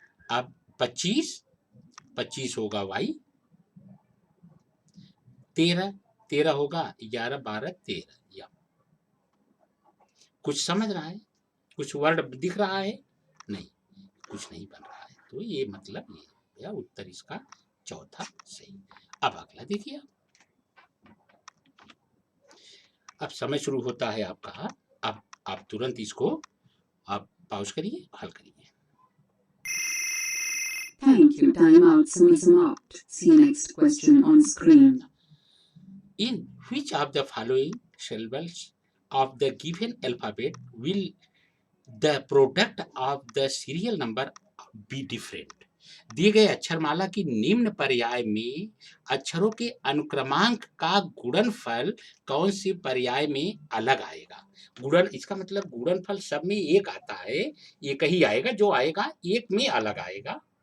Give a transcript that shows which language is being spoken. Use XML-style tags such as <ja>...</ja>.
<hi>अब 25 होगा वाई, 13 होगा 11 12 13, या कुछ समझ रहा है, कुछ वर्ड दिख रहा है, नहीं कुछ नहीं बन रहा है, तो ये मतलब ये हो गया उत्तर इसका चौथा सही। अब अगला देखिए, अब समय शुरू होता है आपका। अब आप तुरंत इसको आप पॉज करिए, हल करिए।</hi> <en>Thank you. Time out. Sum out. See next question on screen. In which of the following syllables of the given alphabet will the product of the serial number be different?</en> <hi>दिए गए अक्षरमाला की निम्न पर्याय में अक्षरों के अनुक्रमांक का गुणनफल कौन से पर्याय में अलग आएगा। गुणन, इसका मतलब गुणनफल सब में एक आता है, एक ही आएगा, जो आएगा एक में अलग आएगा।</hi>